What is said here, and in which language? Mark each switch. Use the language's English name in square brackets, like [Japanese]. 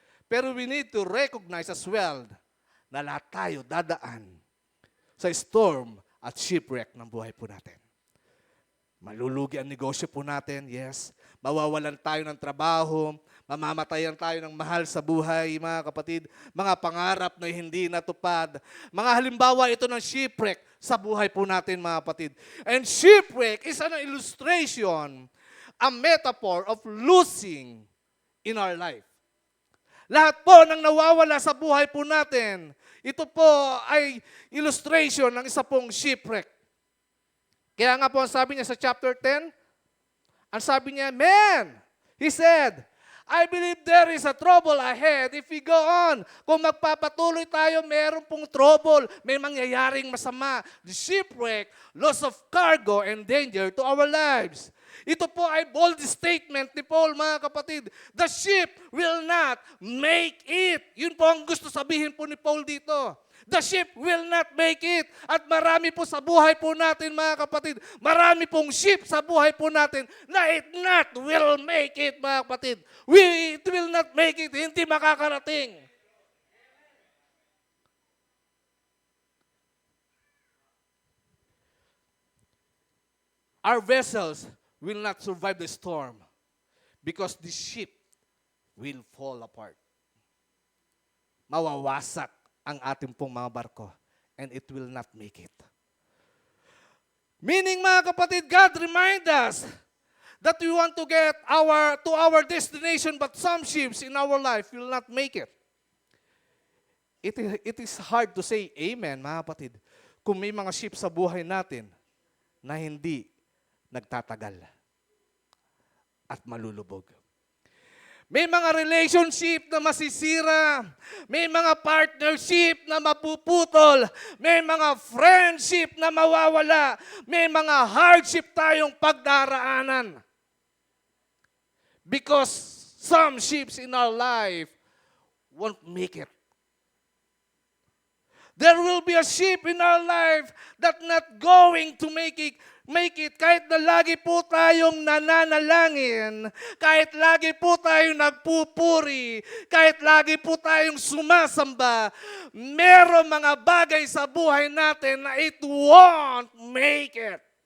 [Filipino] Pero [English] we need to recognize as well [Filipino] na lahat tayo dadaan sa storm at shipwreck ng buhay po natin. Malulugi ang negosyo po natin, yes. Mawawalan tayo ng trabaho, mamamatayan tayo ng mahal sa buhay, mga kapatid. Mga pangarap na hindi natupad. Mga halimbawa ito ng shipwreck sa buhay po natin, mga kapatid. [English] And shipwreck is an illustration, a metaphor of losing in our life. [Filipino] Lahat po ng nawawala sa buhay po natin, ito po ay illustration ng isa pong shipwreck. Kaya nga po ang sabi niya [English] sa chapter 10, ang sabi niya, man, he said, I believe there is a trouble ahead if we go on. [Filipino] Kung magpapatuloy tayo, meron pong trouble, may mangyayaring masama. [English] The shipwreck, loss of cargo, and danger to our lives. [Filipino] Ito po ay [English] bold statement ni Paul, mga kapatid. The ship will not make it. [Filipino] Yun po ang gusto sabihin po ni Paul dito. [English] The ship will not make it. [Filipino] At marami po sa buhay po natin, mga kapatid. Marami pong ship sa buhay po natin na [English] it not will make it, [Filipino] mga kapatid. [English] It will not make it. [Filipino] Hindi makakarating. [English] Our vessels will not survive the storm because the ship will fall apart. [Filipino] Mawawasak ang ating pong mga barko [English] and it will not make it. Meaning, mga kapatid, God remind us that we want to get to our destination, but some ships in our life will not make it. It is hard to say amen, [Filipino] mga kapatid, kung may mga ship sa buhay natin na hindi nagtatagal at malulubog. May mga relationship na masisira. May mga partnership na mapuputol. May mga friendship na mawawala. May mga hardship tayong pagdaraanan. [English] Because some ships in our life won't make it. There will be a ship in our life that not going to make it [Filipino] kahit na lagi po tayong nananalangin, kahit lagi po tayong nagpupuri, kahit lagi po tayong sumasamba, meron mga bagay sa buhay natin na [English] it won't make it.